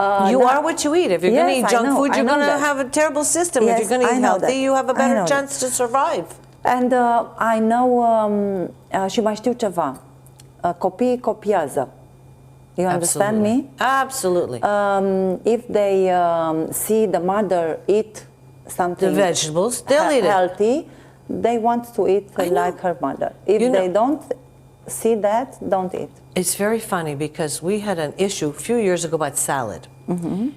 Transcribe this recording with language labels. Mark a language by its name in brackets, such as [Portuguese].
[English] You are what you eat. If you're going to eat junk food, you're going to have a terrible system. Yes, if you're going to eat healthy, you have a better chance to survive. And I know, [Romanian] și mai știu ceva. Copiii copiază. [English] You understand me? Absolutely. If they see the mother eat something, the vegetables, they'll eat it. Healthy, they want to eat like her mother. If they don't see that, don't eat. It's very funny because we had an issue a few years ago about salad. Mm-hmm.